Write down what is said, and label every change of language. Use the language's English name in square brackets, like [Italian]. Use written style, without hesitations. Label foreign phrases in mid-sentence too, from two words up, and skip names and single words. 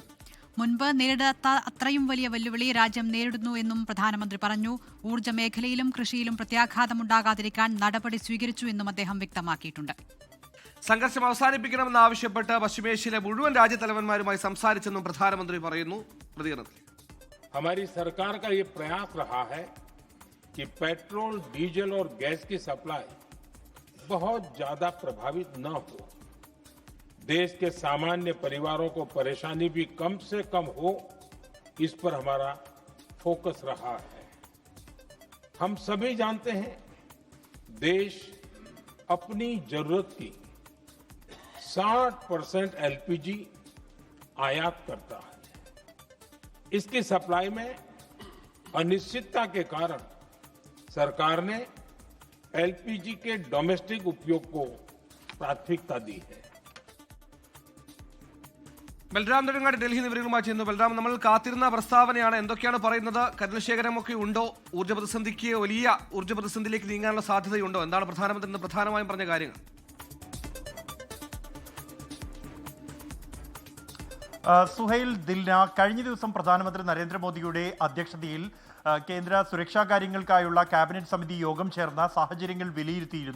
[Malayalam] മുൻപ് നേരിടാത്ത അത്രയും വലിയ വെല്ലുവിളി രാജ്യം നേരിടുന്നു എന്നും പ്രധാനമന്ത്രി പറഞ്ഞു. ഊർജ്ജ മേഖലയിലും കൃഷിയിലും പ്രത്യാഘാതമുണ്ടാകാതിരിക്കാൻ നടപടി സ്വീകരിച്ചു എന്നും അദ്ദേഹം വ്യക്തമാക്കിയിട്ടുണ്ട്. സംഘർഷം അവസാനിപ്പിക്കണമെന്നാവശ്യപ്പെട്ട് പശ്ചിമേഷ്യയിലെ മുഴുവൻ രാജ്യത്തലവന്മാരുമായി സംസാരിച്ചെന്നും പ്രധാനമന്ത്രി പറയുന്നു. പ്രതികരണത്തിൽ [Hindi] हमारी सरकार का ये प्रयास रहा है कि पेट्रोल, डीजल और गैस की सप्लाई बहुत ज्यादा प्रभावित न हो, देश के सामान्य परिवारों को परेशानी भी कम से कम हो, इस पर हमारा फोकस रहा है. हम सभी जानते हैं देश अपनी जरूरत की 60% एलपीजी आयात करता है. इसकी सप्लाई में अनिश्चितता के कारण सरकार ने एलपीजी के डोमेस्टिक उपयोग को प्राथमिकता दी है. [Malayalam] ബൽറാം നെടുങ്ങാടി ഡൽഹി വിവരങ്ങളുമായി ചെയ്യുന്നു. ബൽറാം, നമ്മൾ കാത്തിരുന്ന പ്രസ്താവനയാണ്. എന്തൊക്കെയാണ് പറയുന്നത്? കരുതൽ ശേഖരമൊക്കെ ഉണ്ടോ? ഊർജ്ജ പ്രതിസന്ധിക്ക് വലിയ ഊർജ്ജ പ്രതിസന്ധിയിലേക്ക് നീങ്ങാനുള്ള സാധ്യതയുണ്ടോ? എന്താണ് പ്രധാനമന്ത്രി പ്രധാനമായും പറഞ്ഞ കാര്യങ്ങൾ? സുഹൈൽ ദിൽന, കഴിഞ്ഞ ദിവസം പ്രധാനമന്ത്രി നരേന്ദ്രമോദിയുടെ അധ്യക്ഷതയിൽ കേന്ദ്ര സുരക്ഷാ കാര്യങ്ങൾക്കായുള്ള ക്യാബിനറ്റ് സമിതി യോഗം ചേർന്ന സാഹചര്യങ്ങൾ വിലയിരുത്തിയിരുന്നു.